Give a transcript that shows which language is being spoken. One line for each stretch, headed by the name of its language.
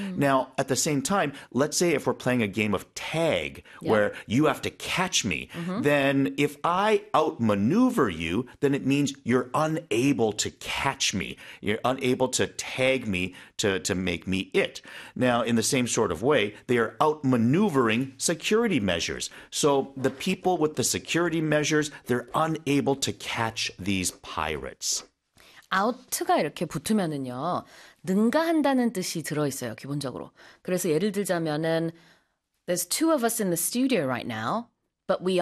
English: Now, at the same time, let's say if we're playing a game of tag where you have to catch me, then if I outmaneuver you, then it means you're unable to catch me. You're unable to tag me to make me it. Now, in the same sort of way, they are outmaneuvering security measures. So the people with the security measures, they're unable to catch these pirates.
Korean: out가 이렇게 붙으면은요, 능가한다는 뜻이 들어있어요, 기본적으로. 그래서 예를 들자면은,
English: There's two of us in the studio right now, but we are